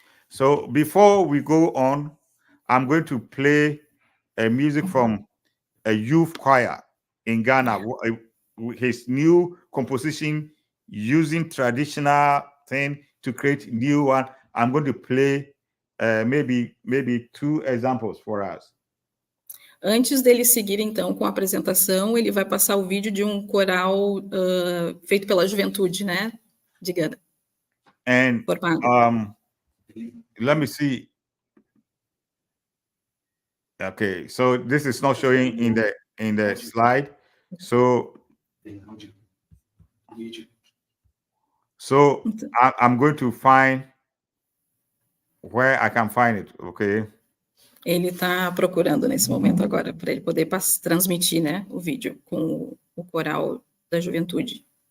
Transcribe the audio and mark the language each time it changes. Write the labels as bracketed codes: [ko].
[en] So before we go on, I'm going to play a music from a youth choir in Ghana, his new composition using traditional thing to create new one. I'm going to play maybe 2 examples for us. [pt] Antes dele seguir, então, com a apresentação, ele vai passar o vídeo de um coral feito pela juventude, né, de Ghana. [en] And let me see. Okay, so this is not showing in the slide. So I'm going to find where I can find it, okay? [pt] Ele está procurando nesse momento agora para ele poder transmitir, né, o vídeo com o coral da juventude.